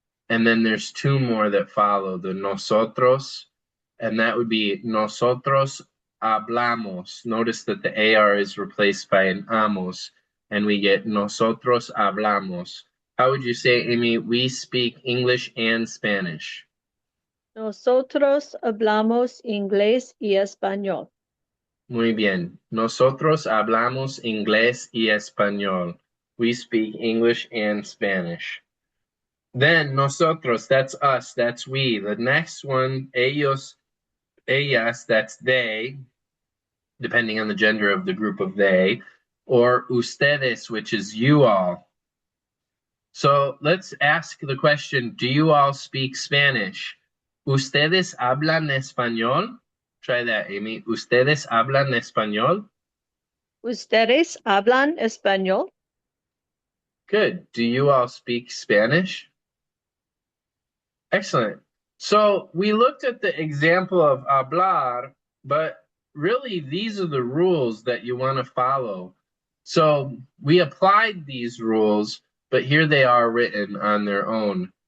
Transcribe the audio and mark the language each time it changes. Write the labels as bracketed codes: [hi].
[en] And then there's two more that follow, the nosotros, and that would be [es] nosotros hablamos. [en] Notice that the AR is replaced by an amos, and we get [es] nosotros hablamos. [en] How would you say, Amy, we speak English and Spanish? [es] Nosotros hablamos inglés y español. Muy bien. Nosotros hablamos inglés y español. [en] We speak English and Spanish. Then nosotros, that's us, that's we. The next one, ellos, ellas, that's they, depending on the gender of the group of they, or ustedes, which is you all. So let's ask the question, do you all speak Spanish? [es] ¿Ustedes hablan español? [en] Try that, Amy. [es] ¿Ustedes hablan español? ¿Ustedes hablan español? [en] Good. Do you all speak Spanish? Excellent. So we looked at the example of hablar, but really these are the rules that you want to follow. So we applied these rules, but here they are written on their own.